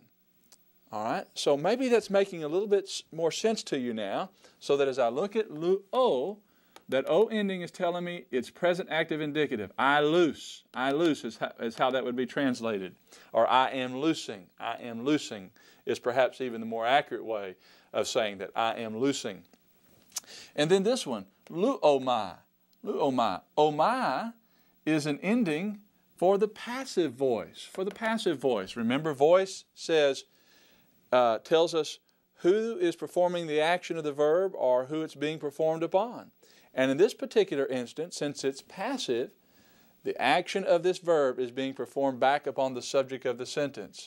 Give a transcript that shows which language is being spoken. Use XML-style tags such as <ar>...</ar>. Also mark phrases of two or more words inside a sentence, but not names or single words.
<en>All right, so maybe that's making a little bit more sense to you now, so that as I look at lu-o, that O ending is telling me it's present active indicative. I loose is how that would be translated. Or I am loosing is perhaps even the more accurate way of saying that I am loosing. And then this one,</en> <el>lu-o-mai. Lu-o-mai.</el> <en>O-mai is an ending for the passive voice. For the passive voice. Remember, voice says, tells us who is performing the action of the verb or who it's being performed upon. And in this particular instance, since it's passive, the action of this verb is being performed back upon the subject of the sentence.</en>